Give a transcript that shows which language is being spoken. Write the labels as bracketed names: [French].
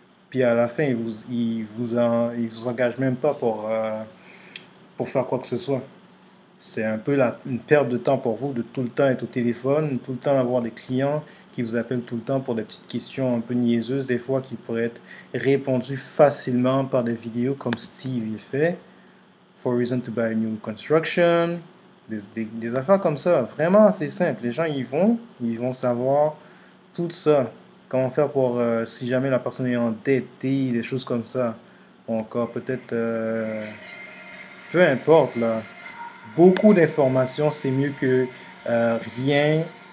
[French] Puis à la fin, ils vous engagent même pas pour faire quoi que ce soit. C'est un peu une perte de temps pour vous de tout le temps être au téléphone, tout le temps avoir des clients qui vous appellent tout le temps pour des petites questions un peu niaiseuses, des fois qui pourraient être répondues facilement par des vidéos comme Steve il fait. [English] For reason to buy a new construction. [French] Des affaires comme ça, vraiment assez simple. Les gens ils vont savoir tout ça. Comment faire pour, si jamais la personne est endettée, des choses comme ça. Ou encore peut-être, peu importe là. Beaucoup d'informations, c'est mieux que rien.